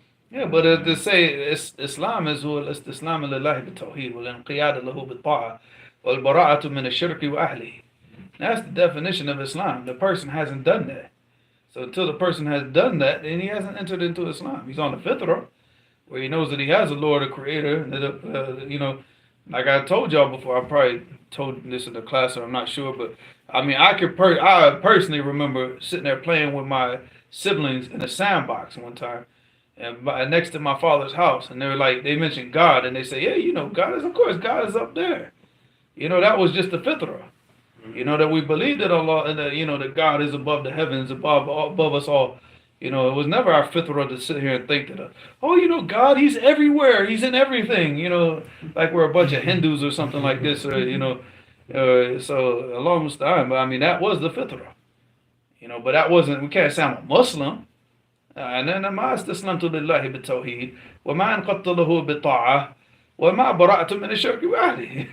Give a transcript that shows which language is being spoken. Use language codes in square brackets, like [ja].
[en] Yeah, but to say Islam is [ar] الاستسلام لله بالتوحيد والانقياد له بالطاعة والبراءة من الشرك وأهله. [en] That's the definition of Islam. The person hasn't done that. So until the person has done that, then he hasn't entered into Islam. He's on the fitrah, where he knows that he has a Lord, a Creator. That, like I told y'all before, I probably told this in the class, or I'm not sure, but I personally remember sitting there playing with my siblings in a sandbox one time, and next to my father's house, and they mentioned God, and they say, yeah, God is up there. That was just the fitrah. That we believe that Allah, and that God is above the heavens, above us all. It was never our fitrah to sit here and think that, God, He's everywhere, He's in everything. Like we're a bunch of Hindus or something like this, or so Allah musta'an. But that was the fitrah. But that wasn't. We can't say I'm a Muslim. And then [ar] ما استسلمت لله بالتوحيد وما انقدت له بالطاعة وما برأت من الشرك وأهله.